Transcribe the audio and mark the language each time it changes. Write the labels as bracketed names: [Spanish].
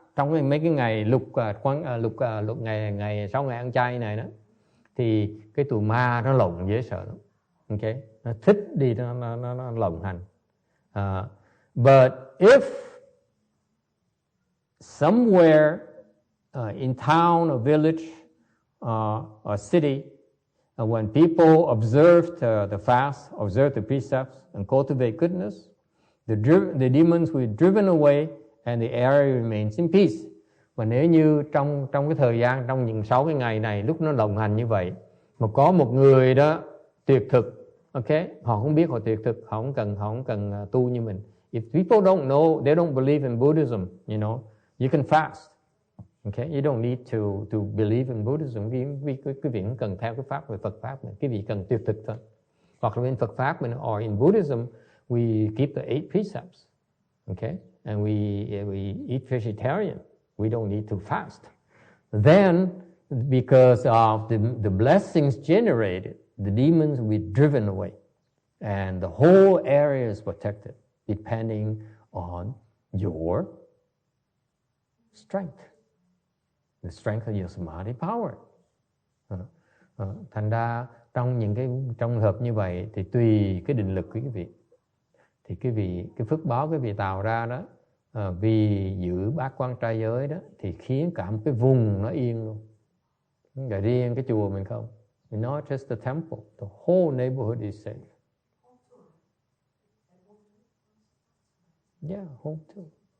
[Vietnamese] Trong mấy cái ngày lục ngày 6 ngày ăn chay này đó, thì cái tụi ma nó lộng dễ sợ lắm. Okay, nó thích đi nó lộng hành. [English] But if somewhere in town or village or city, when people observe the fast, observe the precepts, and cultivate goodness, the demons will be driven away and the area remains in peace. [Vietnamese] Và nếu như trong cái thời gian, trong những 6 cái ngày này, lúc nó đồng hành như vậy, mà có một người đó tuyệt thực, okay, họ không biết họ tuyệt thực, họ không cần tu như mình. [English] If people don't know, they don't believe in Buddhism, you know, you can fast. Okay, you don't need to believe in Buddhism. [Vietnamese] Quý vị không cần theo cái pháp về Phật pháp này, quý vị cần tuyệt thực thôi. Hoặc là bên Phật pháp mình, [English] or in Buddhism, we keep the 8 precepts. Okay, and we eat vegetarian. We don't need to fast. Then, because of the blessings generated, the demons will be driven away. And the whole area is protected, depending on your strength. The strength of your samadhi power. [Vietnamese] Thành ra, trong những cái trường hợp như vậy, thì tùy cái định lực của quý vị. Thì cái phước báo quý vị tạo ra đó, vì giữ bát quan trai giới đó, thì khiến cả một cái vùng nó yên luôn. Không phải riêng cái chùa mình không. [English] It's not just the temple, the whole neighborhood is safe. Yeah, home too.